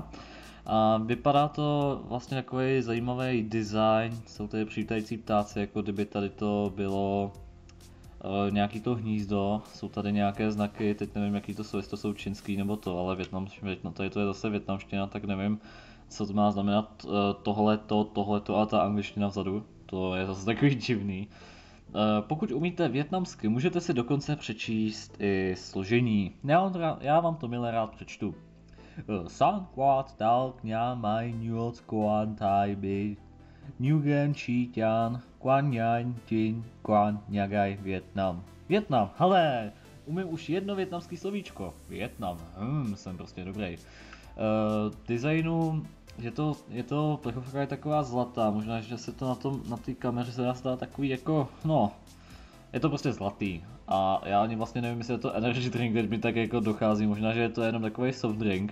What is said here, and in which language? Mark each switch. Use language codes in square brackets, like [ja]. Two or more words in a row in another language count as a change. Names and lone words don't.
[cs] A vypadá to vlastně takový zajímavý design, jsou tady přítající ptáci, jako kdyby tady to bylo nějaký to hnízdo, jsou tady nějaké znaky, teď nevím jaký to jsou, jestli to jsou čínský nebo to, ale tady to je zase vietnamština, tak nevím, co to má znamenat tohleto a ta angličtina vzadu, to je zase takový divný. Pokud umíte vietnamsky, můžete si dokonce přečíst i složení, já vám to milé rád přečtu. San quát dal kňa mai nyuot quan tai bi Nguyen Chi Tian Quan Nhan Tin Quan Nhagai Vietnam. Vietnam, hele, umím už jedno vietnamský slovíčko. Vietnam, jsem prostě dobrý. Designu, je to plechovka je taková zlatá, možná, že se to na té kameře se dá stát takový jako, no, je to prostě zlatý. A já ani vlastně nevím, jestli je to energy drink, teď mi tak jako dochází, možná, že je to jenom takový soft drink.